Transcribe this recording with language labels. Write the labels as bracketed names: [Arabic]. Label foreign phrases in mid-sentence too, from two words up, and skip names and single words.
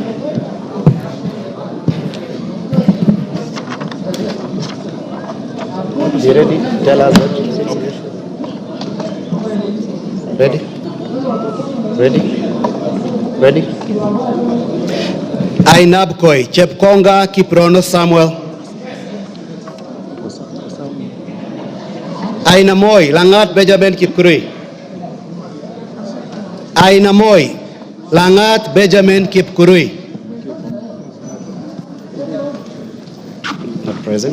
[English] You ready? Tell us what you say. Ready? Ready? Ready? I, Nabkoi, Chepkonga Kiprono Samuel. I, Namoi, Langat Benjamin Kipkurui. I, Namoi, Langat Benjamin Kipkurui. Not present.